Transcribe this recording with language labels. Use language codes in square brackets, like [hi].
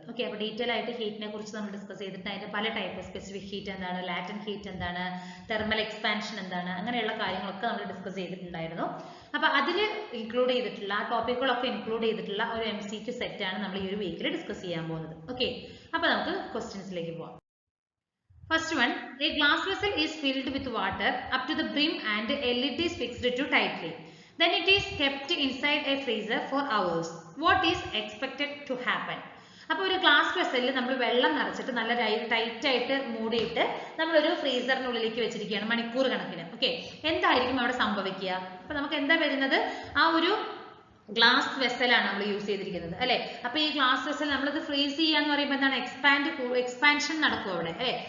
[ml] Okay, അപ്പോൾ detail ആയിട്ട് ഹീറ്റിനെ കുറിച്ച് നമ്മൾ ഡിസ്കസ് ചെയ്തിട്ട് അതിൻ്റെ പല ടൈപ്പ് സ്പെസിഫിക് ഹീറ്റ് എന്താണ്, ലാറ്റൻ ഹീറ്റ് എന്താണ്, തെർമൽ എക്സ്പാൻഷൻ എന്താണ്, അങ്ങനെയുള്ള കാര്യങ്ങളൊക്കെ നമ്മൾ ഡിസ്കസ് ചെയ്തിട്ടുണ്ടായിരുന്നു. അപ്പോൾ അതിൽ ഇൻക്ലൂഡ് ചെയ്തിട്ടുള്ള ആ ടോപ്പിക്കുകളൊക്കെ ഇൻക്ലൂഡ് ചെയ്തിട്ടുള്ള ഒരു MCQ സെറ്റാണ് നമ്മൾ ഈ ഒരു വീക്കിൽ ഡിസ്കസ് ചെയ്യാൻ പോകുന്നത്. ഓക്കെ, അപ്പോൾ നമുക്ക് ക്വസ്റ്റ്യൻസിലേക്ക് പോകാം. [en] First one, a glass vessel is filled with water up to the brim and a lid is fixed to tightly. Then it is kept inside a freezer for hours. What is expected to happen? [ml] അപ്പോൾ ഒരു glass വെസലിൽ നമ്മൾ വെള്ളം നിറച്ചിട്ട് നല്ല tight ആയിട്ട് മൂടിയിട്ട് നമ്മളൊരു ഫ്രീസറിനുള്ളിലേക്ക് വെച്ചിരിക്കുകയാണ് മണിക്കൂർ കണക്കിന്. ഓക്കെ, എന്തായിരിക്കും അവിടെ സംഭവിക്കുക? അപ്പോൾ നമുക്ക് എന്താ വരുന്നത്? ആ ഒരു ഗ്ലാസ് വെസലാണ് നമ്മൾ യൂസ് ചെയ്തിരിക്കുന്നത് അല്ലെ. അപ്പൊ ഈ ഗ്ലാസ് വെസൽ നമ്മളിത് ഫ്രീസ് ചെയ്യാന്ന് പറയുമ്പോൾ എന്താണ്, എക്സ്പാൻഷൻ നടക്കും അവിടെ അല്ലെ.